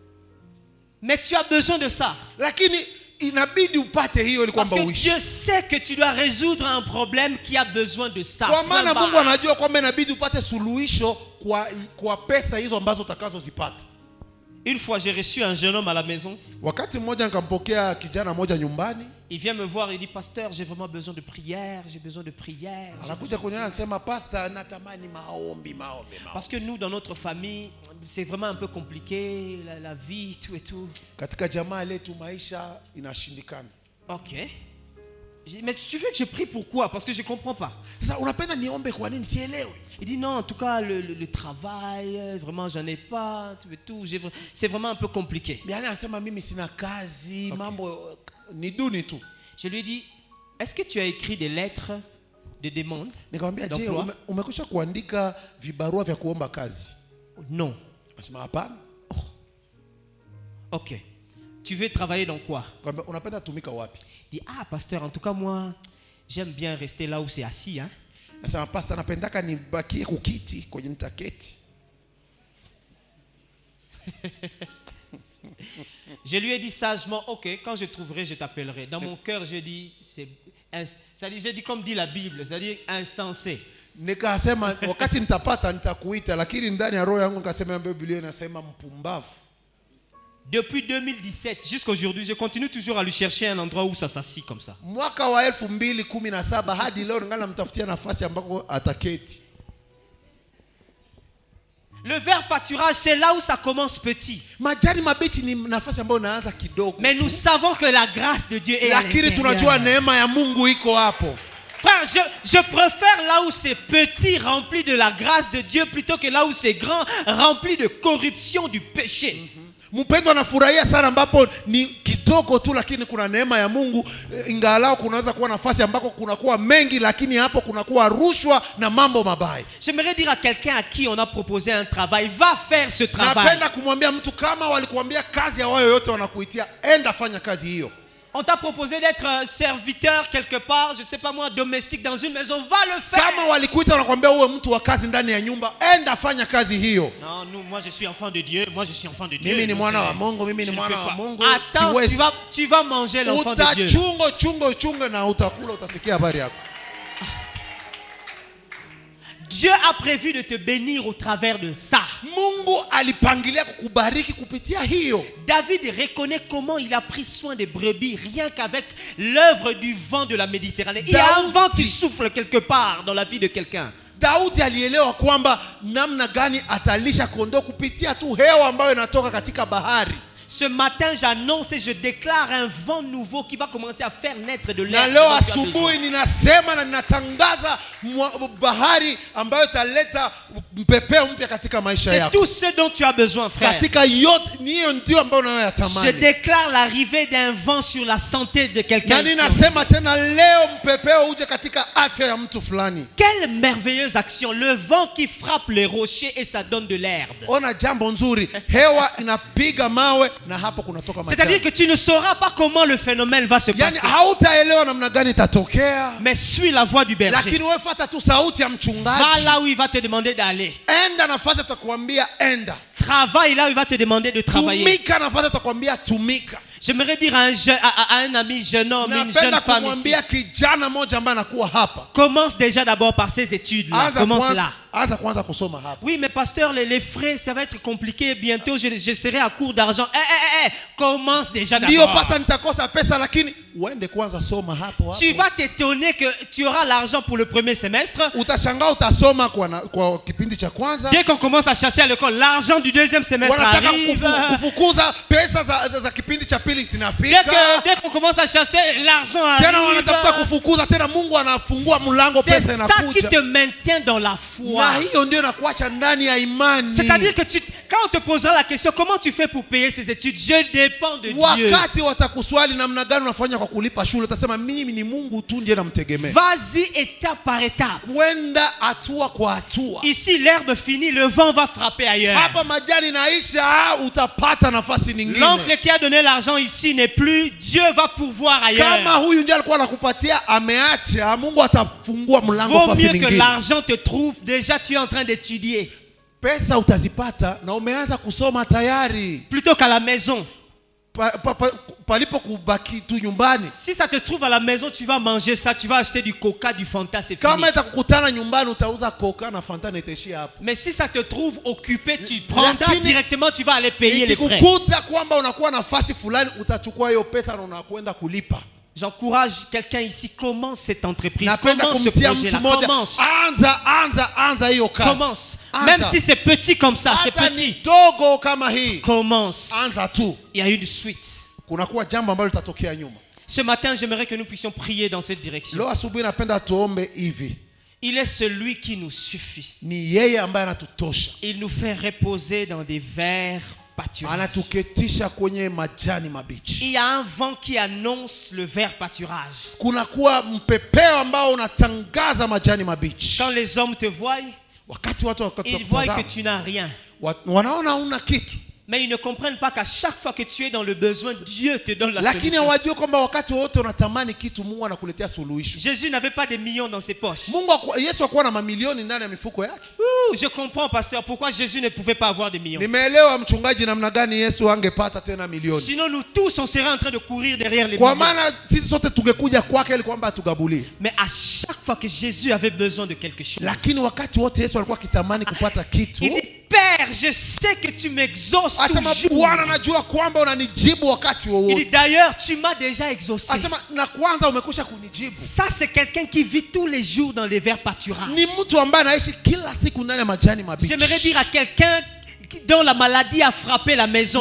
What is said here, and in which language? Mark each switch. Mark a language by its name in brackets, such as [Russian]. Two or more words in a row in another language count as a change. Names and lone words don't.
[French] Mais tu as besoin de ça. [Swahili] Lakini inabidi upate hiyo ili [French] Parce [Swahili] kwamba [French] que [Swahili] uishi. [French] Dieu sait que tu dois résoudre un problème qui a besoin de ça. [Swahili] Kwa maana [French] Point [Swahili] Mungu [French] barre. [Swahili] anajua kwamba inabidi upate suluhisho kwa pesa hizo ambazo utakazozipata. [French] Une fois, j'ai reçu un jeune homme à la maison. [Swahili] Wakati mmoja nikampokea kijana mmoja nyumbani. [French] Il vient me voir et dit, pasteur, j'ai vraiment besoin de prière, j'ai besoin de prière. [Swahili] Anakuja kuniona anasema, pastor, natamani maombi. [French] Parce que nous, dans notre famille, c'est vraiment un peu compliqué, la vie, tout et tout. [Swahili] Katika jamaa letu maisha inashindikana. [French] Ok. J'ai dit, mais tu veux que je prie pourquoi? Parce que je ne comprends pas. [Swahili] Sasa unapenda niombe kwa nini sielewi? [French] Il dit non, en tout cas, le travail, vraiment, j'en ai pas, tout et tout. C'est vraiment un peu compliqué. [Swahili] Biani anasema mimi sina kazi, mambo ni duni tu. [French] Je lui ai dit, est-ce que tu as écrit des lettres de demande? [Swahili] Nikamwambia, je, umekwisha kuandika vibarua vya kuomba kazi? [French] Non. [Swahili] Anasema hapana. [French] Ok. Tu veux travailler dans quoi? [Swahili] Unapenda tumika wapi? [French] Il dit, ah, pasteur, en tout cas, moi, j'aime bien rester là où c'est assis. Hein? [Swahili] Anasema, pastor, napendaka nibakie kukiti kwenye nitaketi. [French] Je lui ai dit sagement, ok, quand je trouverai, je t'appellerai. Dans mon cœur, je dis, j'ai dit comme dit la Bible, c'est-à-dire insensé. [Swahili] Nikasema wakati nitapata nitakuita, lakini ndani ya roho yangu nikasema Biblia inasema mpumbavu. [French] Depuis 2017 jusqu'à aujourd'hui, je continue toujours à lui chercher un endroit où ça s'assit comme ça. [Swahili] Mwaka wa 2017 hadi leo ngala mtafutia nafasi ambako ataketi. [French] Le vert pâturage, c'est là où ça commence petit. [Swahili] Majani mabichi ni nafasi ambayo inaanza kidogo. [French] Mais nous savons que la grâce de Dieu est à [Swahili] Lakini tunajua neema ya Mungu iko hapo. [French] Frère, je préfère là où c'est petit, rempli de la grâce de Dieu, plutôt que là où c'est grand, rempli de corruption du péché. [Swahili] Mpendwa, nafurahia sana ambapo ni kidogo tu, lakini kuna neema ya Mungu. Ingalao kunaweza kuwa nafasi ambako kunakuwa mengi, lakini hapo kunakuwa rushwa na mambo mabaya. [French] J'aimerais dire à quelqu'un à qui on a proposé un travail, va faire ce travail. [Swahili] Napenda kumwambia mtu, kama walikuambia kazi ya wao yote wanakuitia, enda fanya kazi hiyo. [French] On t'a proposé d'être serviteur quelque part, je sais pas moi, domestique dans une maison, va le faire. [Swahili] Kama walikuita wanakuambia uwe mtu wa kazi ndani ya nyumba, enda fanya kazi hiyo. [French] Non, moi je suis enfant de Dieu, moi je suis enfant de Dieu. [Swahili] Mimi ni mwana wa Mungu, mimi ni mwana wa Mungu. [French] Attends, tu vas manger l'enfant de Dieu. [Swahili] Chungo na utakula, utasikia habari yako. [French] Dieu a prévu de te bénir au travers de ça. [Swahili] Mungu alipangilia kukubariki kupitia hiyo. [French] David reconnaît comment il a pris soin des brebis rien qu'avec l'œuvre du vent de la Méditerranée. Il y a un vent qui souffle quelque part dans la vie de quelqu'un. [Swahili] Daudi alielewa kwamba namna gani atalisha kondoo kupitia tu hewa ambayo inatoka katika bahari. [French] Ce matin, j'annonce et je déclare un vent nouveau qui va commencer à faire naître de l'air. [Swahili] Na leo asubuhi ninasema na ninatangaza bahari ambayo italeta mpepeo mpya katika maisha yako. [French] C'est tout ce dont tu as besoin, frère. [Swahili] Katika yote hiyo ndio ambayo unayotamani. [French] Je déclare l'arrivée d'un vent sur la santé de quelqu'un. [Swahili] Na ninasema tena leo mpepeo uje katika afya ya mtu fulani. [French] Quelle merveilleuse action, le vent qui frappe les rochers et ça donne de l'herbe. [Swahili] Ona jambo nzuri, hewa inapiga mawe na hapo kunatoka majani. [French] C'est-à-dire que tu ne sauras pas comment le phénomène va se passer. [Swahili] Yani hautaelewa namna gani itatokea. [French] Mais suis la voix du berger. [Swahili] Lakini wewe fuata tu sauti ya mchungaji. [French] Va là où il va te demander d'aller. [Swahili] Enda nafasi atakwambia enda. [French] Travaille là où il va te demander de travailler. [Swahili] Tumika nafasi atakwambia tumika. [French] J'aimerais dire à un ami jeune homme, une jeune femme ici. [Swahili] Kijana moja ambaye anakuwa hapa. [French] Commence déjà d'abord par ces études là. Commence là. [Swahili] Anza kwanza kusoma hapa. [French] Oui, mais pasteur, les frais, ça va être compliqué. Bientôt, je serai à court d'argent. Commence déjà d'abord. [Swahili] Ndio pasa nitakosa pesa, lakini uende kwanza soma hapo. [French] Tu vas t'étonner que tu auras l'argent pour le premier semestre. [Swahili] Utashangaa utasoma kwa kipindi cha kwanza. [French] Dès qu'on commence à chercher à l'école, l'argent du deuxième semestre arrive. [Swahili] Kufukuza pesa za kipindi cha pili zinafika. [French] Dès qu'on commence à chercher, l'argent arrive. [Swahili] Tena wanatafuta kufukuza, tena Mungu anafungua mlango, pesa inakuja. [French] C'est ça qui te maintient dans la foi. [Swahili] Na hiyo ndio inakuacha ndani ya imani. [French] C'est-à-dire que quand on te posera la question, comment tu fais pour payer ces études? Je dépends de Dieu. [Swahili] Wakati watakuswali namna gani unafanya kwa kulipa shule, utasema mimi ni Mungu tu ndiye namtegemea. [French] Vas-y étape par étape. [Swahili] Kwenda hatua kwa hatua. [French] Ici l'herbe finit, le vent va frapper ailleurs. [Swahili] Hapa majani naisha, utapata nafasi nyingine. [French] L'oncle qui a donné l'argent ici n'est plus, Dieu va pourvoir ailleurs. [Swahili] Kama huyu ndiye alikuwa anakupatia ameacha, Mungu atafungua mlango nafasi nyingine. [French] Vaut mieux que l'argent te trouve, déjà tu es en train d'étudier. [Swahili] Pesa utazipata na umeanza kusoma tayari. [French] Plutôt qu'à la maison. [Swahili] Palipo kubaki tu nyumbani. [French] Si ça te trouve à la maison, tu vas manger ça, tu vas acheter du coca, du Fanta, c'est fini. [Swahili] Kama itakukutana nyumbani utauza coca na Fanta na itaishia hapo. [French] Mais si ça te trouve occupé, tu prendras directement, tu vas aller payer les frais. [Swahili] Ikikukuta kwamba unakuwa nafasi fulani, utachukua hiyo pesa na unakwenda kulipa. [French] J'encourage quelqu'un ici, commence cette entreprise, commence ce projet-là, commence. [Swahili] Anza hiyo kazi. [French] Commence. Même si c'est petit comme ça, c'est petit. [Swahili] Dogo kama hii. [French] Commence. [Swahili] Anza tu. [French] Il y a une suite. [Swahili] Kunakuwa jambo ambalo litatokea nyuma. [French] Ce matin, j'aimerais que nous puissions prier dans cette direction. [Swahili] Leo asubuhi napenda tuombe hivi. [French] Il est celui qui nous suffit. [Swahili] Ni yeye ambaye anatutosha. [French] Il nous fait reposer dans des verts pâturage. [Swahili] Anatuketisha kwenye majani mabichi. [French] Il y a un vent qui annonce le vert pâturage. [Swahili] Kunakuwa mpepeo ambao unatangaza majani mabichi. [French] Quand les hommes te voient, [Swahili] wakati watu [French] ils voient que tu n'as rien. [Swahili] Wanaona una kitu. [French] Mais ils ne comprennent pas qu'à chaque fois que tu es dans le besoin, Dieu te donne la [Swahili] lakini [French] solution. [Swahili] hawajui kwamba wakati wote unatamani kitu Mungu anakuletea suluhisho. [French] Jésus n'avait pas des millions dans ses poches. [Swahili] Yesu hakuwa na mamilioni ndani ya mifuko yake. [French] Je comprends, pasteur, pourquoi Jésus ne pouvait pas avoir des millions. [Swahili] Nimeelewa mchungaji namna gani Yesu angepata tena milioni. [French] Sinon nous tous on serait en train de courir derrière les [Swahili] kwa [French] millions. [Swahili] maana sisi sote tungekuja kwake ili kwamba atugabulie. [French] Mais à chaque fois que Jésus avait besoin de quelque chose, [Swahili] lakini wakati wote Yesu alikuwa akitamani kupata kitu. [French] Il dit, Père, je sais que tu m'exauces toujours. [Swahili] Bwana najua kwamba unanijibu wakati wowote. [French] Il dit d'ailleurs tu m'as déjà exaucé. [Swahili] Asema na kwanza umekwisha kunijibu. [French] Ça c'est quelqu'un qui vit tous les jours dans les verts pâturages. [Swahili] Ni mtu ambaye anaishi kila siku ndani ya majani mabichi. [French] J'aimerais dire à quelqu'un dont la maladie a frappé la maison, le